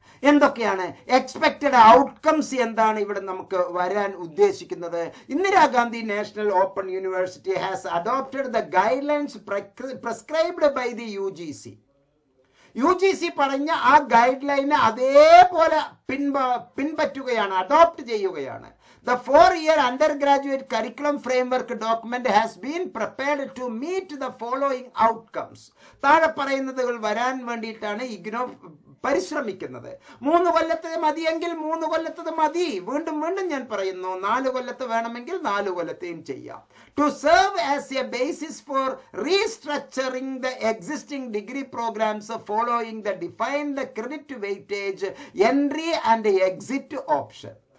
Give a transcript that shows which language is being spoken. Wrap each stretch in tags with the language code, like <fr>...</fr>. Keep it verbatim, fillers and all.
<ml>എന്തൊക്കെയാണ് expected outcomes, എന്താണ് ഇവിടെ നമുക്ക് വരാൻ ഉദ്ദേശിക്കുന്നത്.</ml> <en>Indira Gandhi national open university has adopted the guide lines prescribed by the U G C.</en> <ml>U G C പറഞ്ഞ ആ ഗൈഡ് ലൈന് അതേപോലെ പിൻപ പിൻപറ്റുകയാണ് അഡോപ്റ്റ് ചെയ്യുകയാണ്.</ml> <en>The four-year undergraduate curriculum framework document has been prepared to meet the following outcomes.</en> <ml>താഴെ പറയുന്നതുകൾ വരാൻ വേണ്ടിയിട്ടാണ് ഇഗ്നോ പരിശ്രമിക്കുന്നത്. മൂന്ന് കൊല്ലത്തത് മതിയെങ്കിൽ മൂന്ന് കൊല്ലത്തത് മതി. വീണ്ടും വീണ്ടും ഞാൻ പറയുന്നു, നാല് കൊല്ലത്ത് വേണമെങ്കിൽ നാല് കൊല്ലത്തെയും ചെയ്യാം.</ml> <en>To serve as a basis for restructuring the existing degree programmes following the defined credit weightage entry and exit option.</en>